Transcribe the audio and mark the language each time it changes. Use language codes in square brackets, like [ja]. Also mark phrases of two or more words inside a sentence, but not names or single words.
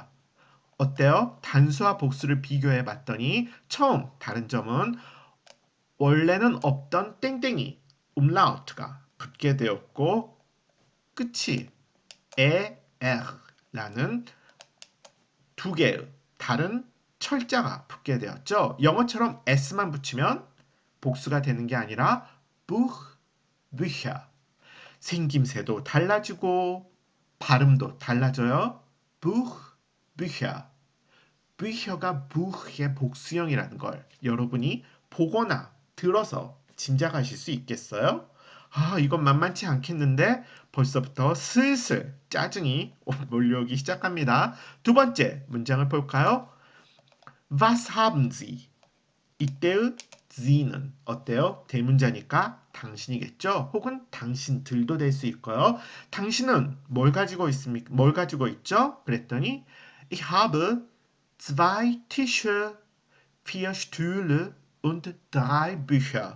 [ko] 어때요? 단수와 복수를 비교해 봤더니 처음 다른 점은 원래는 없던 땡땡이 umlaut가 붙게 되었고 끝이 er라는 2개의 다른 철자가 붙게 되었죠. 영어처럼 s만 붙이면 복수가 되는 게 아니라 [de] buch, bücher. [ko] 생김새도 달라지고 발음도 달라져요. [de] buch, bücher. [ko] bücher가 buch의 복수형이라는 걸 여러분이 보거나 들어서 짐작하실 수 있겠어요? 이건 만만치 않겠는데 벌써부터 슬슬 짜증이 몰려오기 시작합니다. 두 번째 문장을 볼까요? [de] Was haben Sie? [ko] 이때의 Sie는 어때요? 대문자니까 당신이겠죠? 혹은 당신들도 될 수 있고요. 당신은 뭘 가지고 있습니까? 뭘 가지고 있죠? 그랬더니 [de] Ich habe zwei Tische, 4 Stühle und 3 Bücher.